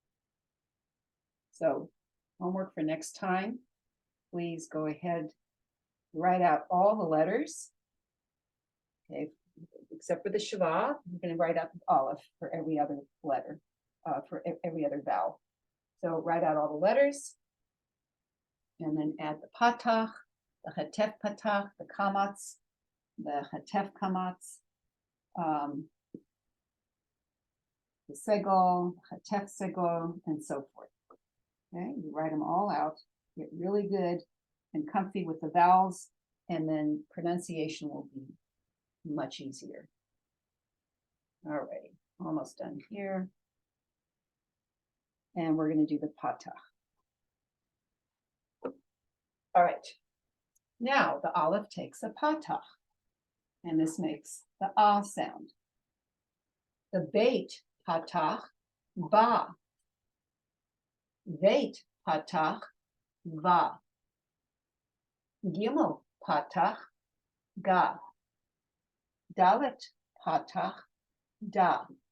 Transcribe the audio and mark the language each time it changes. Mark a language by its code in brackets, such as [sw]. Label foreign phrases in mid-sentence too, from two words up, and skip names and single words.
[en] So homework for next time, please go ahead, write out all the letters. Okay, except for the shava, you're going to write out aleph for every other letter, for every other vowel. So write out all the letters, and then add the patach, the [he] חטף פתח, [en] the kamats, the [he] חטף קמץ, [en] the segol, [he] חטף סגול, [en] and so forth. Okay, you write them all out, get really good and comfy with the vowels, and then pronunciation will be much easier. All right, almost done here. And we're going to do the patach. All right, now the aleph takes a patach, and this makes the ah sound. [he] The בית פתח, ba. בית פתח, va. גימל פתח, ga. דלת פתח, da.